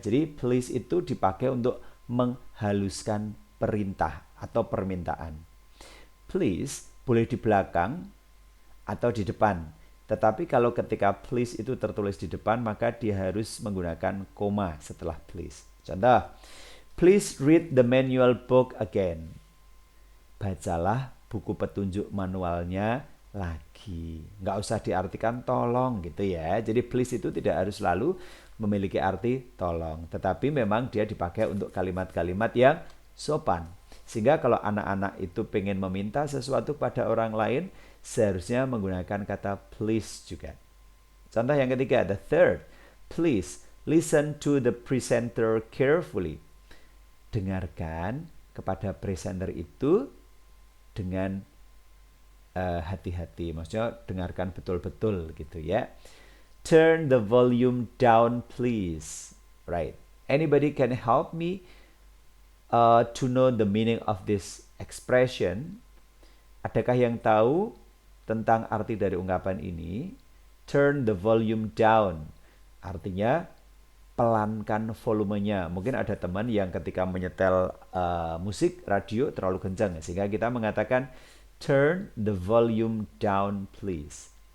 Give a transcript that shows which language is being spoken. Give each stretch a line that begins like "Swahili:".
Indonesian: Jadi please itu dipakai untuk menghaluskan perintah atau permintaan. Please boleh di belakang atau di depan. Tetapi kalau ketika please itu tertulis di depan, maka dia harus menggunakan koma setelah please.
English: Contoh, please read the manual book again.
Indonesian: Bacalah buku petunjuk manualnya lagi. Nggak usah diartikan tolong gitu ya. Jadi please itu tidak harus selalu memiliki arti tolong. Tetapi memang dia dipakai untuk kalimat-kalimat yang sopan. Sehingga kalau anak-anak itu pengen meminta sesuatu pada orang lain, seharusnya menggunakan kata please juga. Contoh yang ketiga,
English: the third, please listen to the presenter carefully.
Indonesian: Dengarkan kepada presenter itu dengan hati-hati, maksudnya dengarkan betul-betul gitu ya.
English: Turn the volume down please. Right. Anybody can help me to know the meaning of this expression?
Indonesian: Adakah yang tahu tentang arti dari ungkapan ini?
English: Turn the volume down.
Indonesian: Artinya pelankan volumenya. Mungkin ada teman yang ketika menyetel musik radio terlalu kencang, sehingga kita mengatakan
English: turn the volume down please.